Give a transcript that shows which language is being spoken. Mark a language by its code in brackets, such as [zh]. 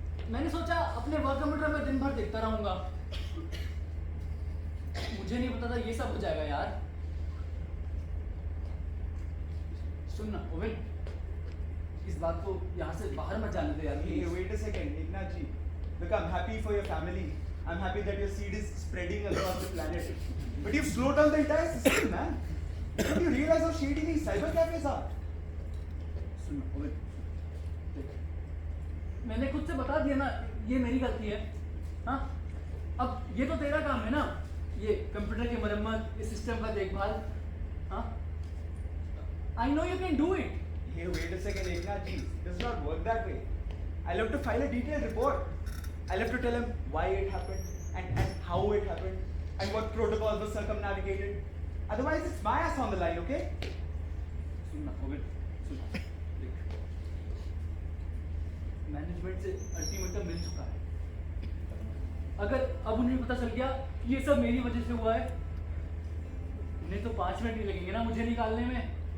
[hi] मैंने सोचा अपने वर्क कंप्यूटर में दिन भर देखता रहूंगा। मुझे नहीं पता था ये सब हो जाएगा यार। सुन ना ओवेन, इस बात को यहाँ से बाहर मत जाने दे यार। [en] Hey, please। wait a second, Eknath ji. Look, I'm happy for your family. I'm happy that your seed is spreading across the planet. But you've slowed down the entire system, man. Don't you realize how shady these cyber cafes are? [hi] सुन ना oven, देख, मैंने खुद से बता दिया ना, ये मेरी गलती है। हाँ, अब ये तो तेरा काम है ना, ये कंप्यूटर की मरम्मत, इस सिस्टम का देखभाल। [en] हाँ, I know you can do it. Hey, wait a second, Eknath ji. It does not work that way. I'll have to file a detailed report. I'll have to tell him why it happened and how it happened and what protocols were circumnavigated. Otherwise, it's my ass on the line, okay? [hi] सुन ना oven, सुन, देख, management से ultimatum मिल चुका है। अगर अब उन्हें पता चल गया कि ये सब मेरी वजह से हुआ है, उन्हें तो 5 मिनट ही लगेंगे ना मुझे निकालने में।